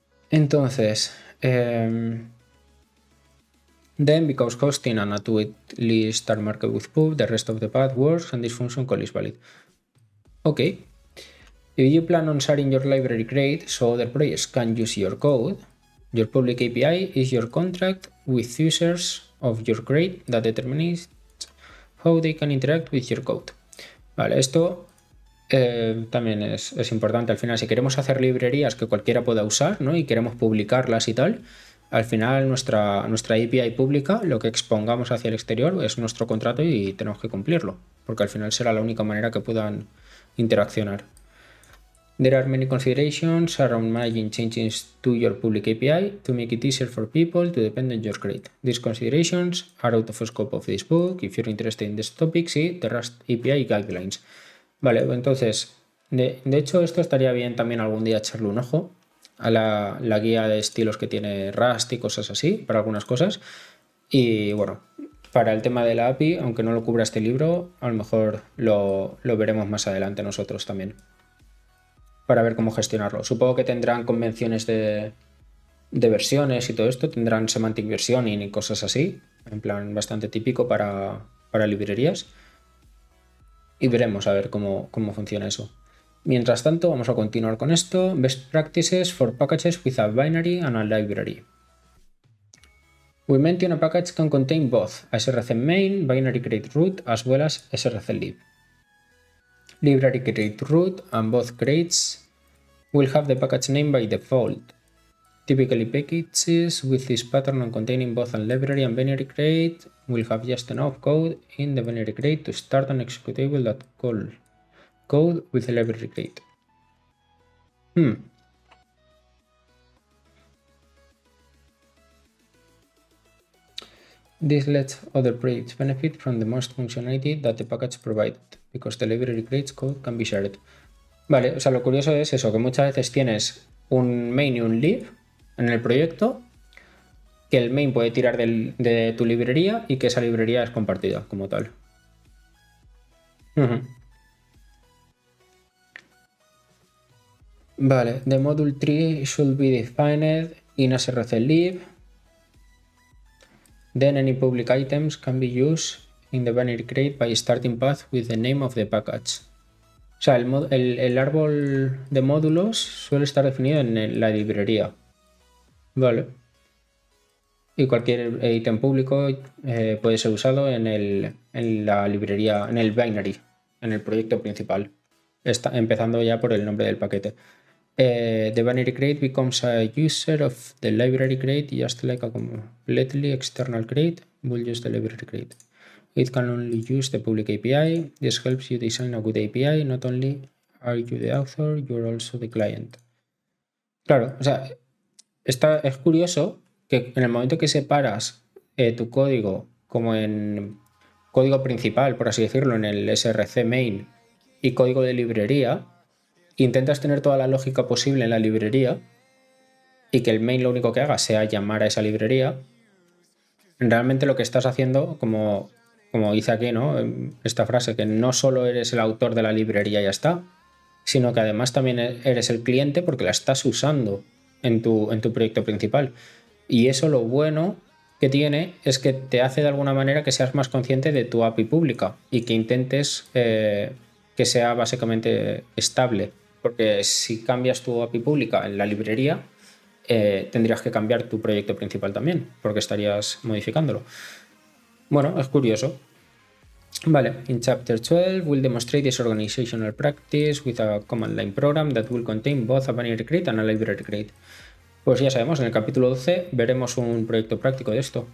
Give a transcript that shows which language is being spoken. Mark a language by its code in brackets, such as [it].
[en] Entonces, then because hosting and add to waitlist are marked with pub, the rest of the path works and this function call is valid. Okay. If you plan on sharing your library crate so other projects can use your code, your public API is your contract with users of your crate that determines how they can interact with your code. [es] Vale, esto también es importante. Al final, si queremos hacer librerías que cualquiera pueda usar, ¿no? Y queremos publicarlas y tal, al final nuestra API pública, lo que expongamos hacia el exterior es nuestro contrato y tenemos que cumplirlo, porque al final será la única manera que puedan interaccionar. [en] There are many considerations around managing changes to your public API to make it easier for people to depend on your crate. These considerations are out of scope of this book. If you're interested in this topic, see the Rust API Guidelines. [es] Vale, entonces, de hecho esto estaría bien también algún día echarle un ojo a la guía de estilos que tiene Rust y cosas así, para algunas cosas. Y bueno, para el tema de la API, aunque no lo cubra este libro, a lo mejor lo veremos más adelante nosotros también, para ver cómo gestionarlo. Supongo que tendrán convenciones de versiones y todo esto, tendrán semantic versioning y cosas así, en plan bastante típico para librerías. Y veremos a ver cómo funciona eso. Mientras tanto, vamos a continuar con esto. [en] Best practices for packages with a binary and a library. We mention a package can contain both src main, binary create root, as well as src lib. Library create root and both crates will have the package name by default. Typically, packages with this pattern on containing both a library and binary crate will have just enough code in the binary crate to start an executable that call code with the library crate. This lets other projects benefit from the most functionality that the package provided, because the library creates code can be shared. [es] Vale, o sea, lo curioso es eso, que muchas veces tienes un main y un lib en el proyecto, que el main puede tirar de tu librería y que esa librería es compartida como tal. [en] Vale, the module tree should be defined in src lib. Then any public items can be used in the binary crate by starting path with the name of the package. [es] O sea, el árbol de módulos suele estar definido en la librería. Vale. Y cualquier ítem público puede ser usado en la librería, en el binary, en el proyecto principal. Empezando ya por el nombre del paquete. [en] The binary crate becomes a user of the library crate just like a completely external crate will use the library crate. It can only use the public API. This helps you design a good API. Not only are you the author, you're also the client. [es] Claro, o sea, es curioso que en el momento que separas tu código como en código principal, por así decirlo, en el src main y código de librería, intentas tener toda la lógica posible en la librería y que el main lo único que haga sea llamar a esa librería. Realmente lo que estás haciendo, como dice aquí, ¿no? Esta frase, que no solo eres el autor de la librería y ya está, sino que además también eres el cliente porque la estás usando en tu proyecto principal. Y eso, lo bueno que tiene es que te hace de alguna manera que seas más consciente de tu API pública y que intentes que sea básicamente estable. Porque si cambias tu API pública en la librería, tendrías que cambiar tu proyecto principal también, porque estarías modificándolo. Bueno, es curioso. [en] Vale, in Chapter 12 we'll demonstrate this organizational practice with a command line program that will contain both a binary crate and a library crate. [es] Pues ya sabemos, en el capítulo 12 veremos un proyecto práctico de esto.